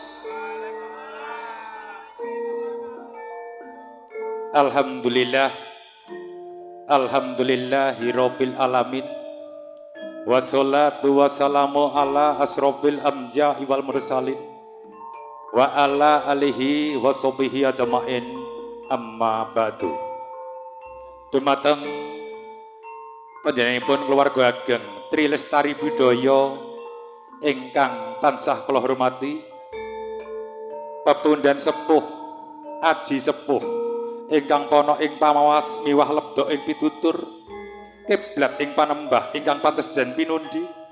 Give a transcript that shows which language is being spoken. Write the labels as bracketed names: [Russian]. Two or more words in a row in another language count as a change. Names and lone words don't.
[Arabic] الحمد لله، الحمد لله رب العالمين. والصلاة والسلام على أشرف الأنبياء والمرسلين وعلى آله وصحبه أجمعين أما بعد. [Javanese] Dumateng panjenenganipun keluarga ageng Tri Lestari Budaya ingkang tansah kula hormati, pepundhen sepuh aji sepuh ingkang pono ing pamawas miwah lebda ing pitutur kiblat ing panembah ingkang pantes den pinundi,